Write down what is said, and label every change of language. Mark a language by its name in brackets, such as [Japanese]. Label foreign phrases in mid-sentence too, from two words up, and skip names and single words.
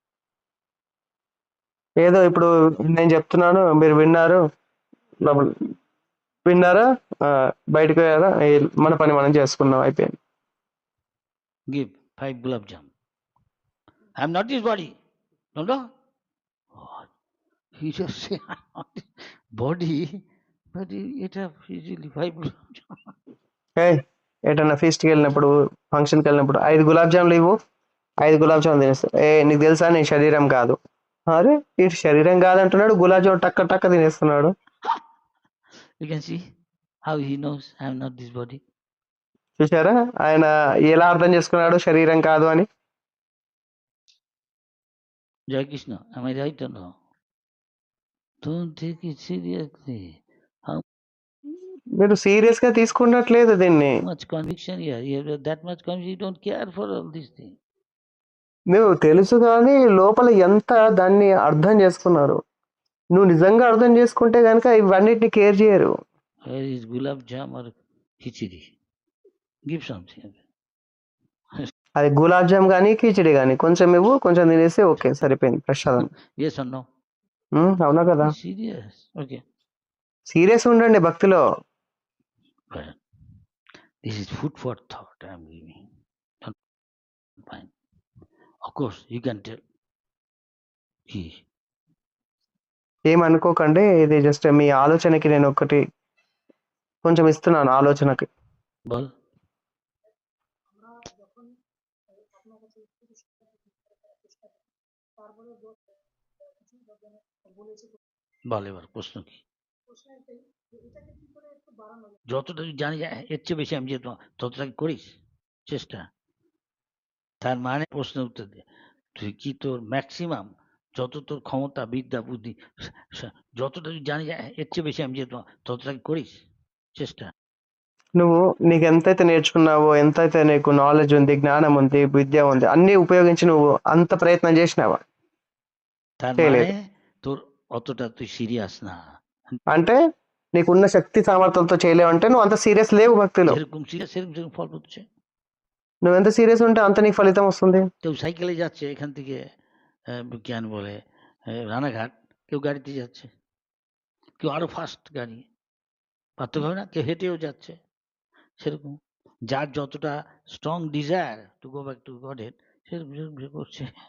[Telugu] ఏదో ఇప్పుడు నేను చెప్తున్నాను, మీరు విన్నారు, విన్నారా, బయటకు పోయారా, మన పని మనం చేసుకున్నాం, అయిపోయింది. [English] Give 5 gulab jam. I am not this body. No. What? He just say I'm not this body, but it have easily 5 gulab jam. [Telugu] ఎటన్నా ఫీస్ట్కి వెళ్ళినప్పుడు, ఫంక్షన్కి వెళ్ళినప్పుడు 5 గులాబ్ జాములు ఇవ్వు, 5 గులాబ్ జాములు తినేస్తాడు. నీకు తెలుసా నీ శరీరం కాదు. అరే ఇటు శరీరం కాదంటున్నాడు, గులాబ్ జామున్ టక్క టక్క తినేస్తున్నాడు. [English] You can see how he knows I am not this body. [Telugu] చూసారా ఆయన ఎలా అర్థం చేసుకున్నాడు శరీరం కాదు అని. [English] Jai Krishna, am I right or no? Don't take it seriously. [Telugu] మీరు సీరియస్ గా తీసుకున్నట్లేదు దీన్ని. [English] Much conviction here. You have that much conviction. You don't care for all these things. [Telugu] నువ్వు తెలుసు కానీ లోపల ఎంత దాన్ని అర్థం చేసుకున్నారు. నువ్వు నిజంగా అర్థం చేసుకుంటే కనుక ఇవన్నిటిని కేర్ చేయరు. [English] Where is gulab jam or khichdi? Give something. [Telugu] అది గులాబ్ జామ్ కానీ కిచిడి కానీ కొంచెం ఇవ్వు, కొంచెం తినేసి ఓకే సరిపోయింది, ప్రసాదం. [English] Yes or no? [Telugu] అవునా కదా. [English] Serious. Okay. [Telugu] సీరియస్ ఉండండి భక్తిలో. [English] Well, this is food for thought I am giving. Fine. Of course, you can tell. [Telugu] ఏమనుకోకండి, ఇది జస్ట్ మీ ఆలోచనకి నేను ఒకటి కొంచెం ఇస్తున్నాను ఆలోచనకి. [Bangla] বল এবার প্রশ্ন কি? যতটা জানি এর চেয়ে বেশি আমি যে ততটা করিস চেষ্টা, তার মানে প্রশ্ন উত্তর দে। তুই কি তোর ম্যাক্সিমাম যত তোর ক্ষমতা, বিদ্যা, বুদ্ধি, যতটা তুই জানি এর চেয়ে বেশি আমি যে ততটা করিস চেষ্টা? [Telugu] నువ్వు నీకు ఎంతైతే నేర్చుకున్నావో, ఎంతైతే నీకు నాలెడ్జ్ ఉంది, జ్ఞానం ఉంది, విద్య ఉంది, అన్ని ఉపయోగించి నువ్వు అంత ప్రయత్నం చేసినావా? [Bangla] তার মানে তোর অতটা তুই সিরিয়াস না। [Telugu] అంటే నీకున్న శక్తి సామర్థ్యాలతో చేయలేవంటే నువ్వు అంత సీరియస్ లేవు భక్తిలో. [Bangla] যেরকম সিরিয়াস সেরকম ফল হচ্ছে। [Telugu] నువ్వు ఎంత సీరియస్ ఉంటే అంత నీకు ఫలితం వస్తుంది. [Bangla] কেউ সাইকেলে যাচ্ছে এখান থেকে কেন বলে রানাঘাট, কেউ গাড়িতে যাচ্ছে, কেউ আরো ফাস্ট গাড়ি, পার্থক্য হয় না? কেউ হেঁটেও যাচ্ছে। সেরকম যার যতটা [English] strong desire to go back to Godhead [Bangla] সেরকম করছে।